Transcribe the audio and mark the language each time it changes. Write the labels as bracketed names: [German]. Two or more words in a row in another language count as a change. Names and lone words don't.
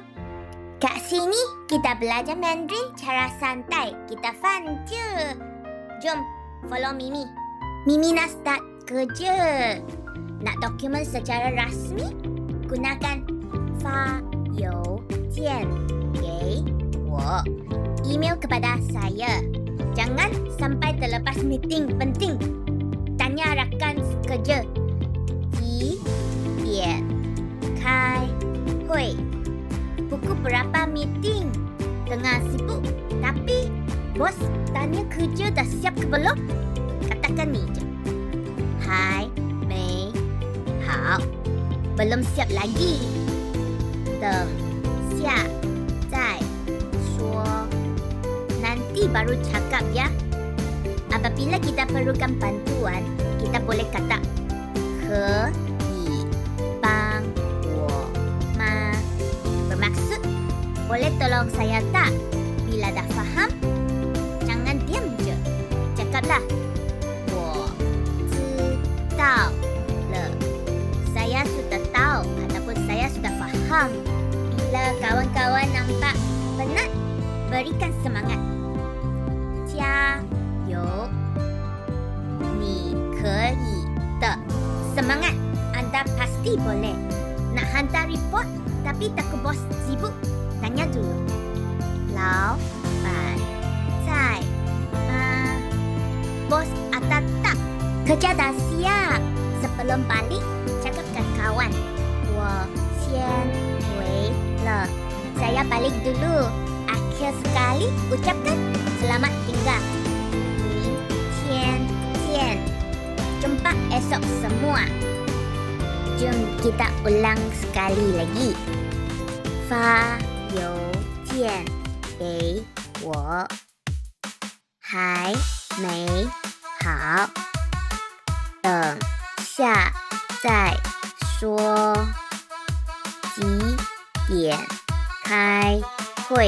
[Malay] Kat sini kita belajar Mandarin cara santai. Kita fun je. Jom, follow Mimi. Mimi nak start kerja. Nak dokumen secara rasmi? Gunakan [Chinese] 发邮件给我. [Malay] Email kepada saya. Jangan sampai terlepas meeting penting. Tanya rakan kerja. [Chinese] 几点开会? [Malay] Pukul berapa meeting? Tengah sibuk. Tapi bos tanya kerja dah siap ke belum? Katakan ni je. [Chinese] 还没. [Malay] Hao. Belum siap lagi. [Chinese] 等下再说. [Malay] Nanti baru cakap ya. Apabila kita perlukan bantuan, kita boleh kata [Chinese] 可以帮我吗? [Malay] Bermaksud, boleh tolong saya tak? Bila dah faham, jangan diam je. Cakaplah [Chinese] 我知道了. [Malay] Saya sudah tahu ataupun saya sudah faham. Bila kawan-kawan nampak penat, berikan semangat. [Chinese] 加油，你可以的. [Malay] Semangat, anda pasti boleh. Nak hantar report tapi takut bos sibuk? Tanya dulu. [Chinese] 老板在吗? [Malay] Bos ada tak? Kerja dah siap. Sebelum balik, cakapkan kawan. [Chinese] 我先回了. [Malay] Saya balik dulu. Akhir sekali ucapkan selamat tinggal. [Chinese] 明天见. [Malay] Jumpa esok semua. Jom kita ulang sekali lagi. [Chinese] 发邮件给我还没好，等下再说。几点开会？